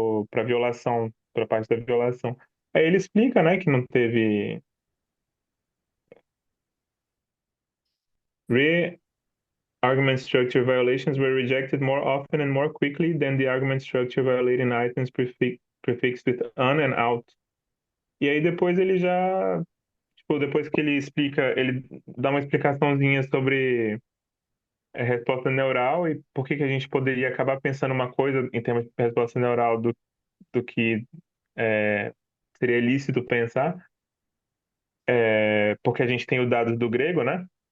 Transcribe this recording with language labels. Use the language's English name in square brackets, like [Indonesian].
[Portuguese] Pra violação, pra parte da violação. Aí ele explica, né, que não teve re [English] argument structure violations were rejected more often and more quickly than the argument structure violating items prefixed with an and out. [Portuguese] E aí depois ele já, tipo, depois que ele explica, ele dá uma explicaçãozinha sobre resposta neural e por que que a gente poderia acabar pensando uma coisa em termos de resposta neural do que é, seria ilícito pensar, porque a gente tem os dados do grego, né?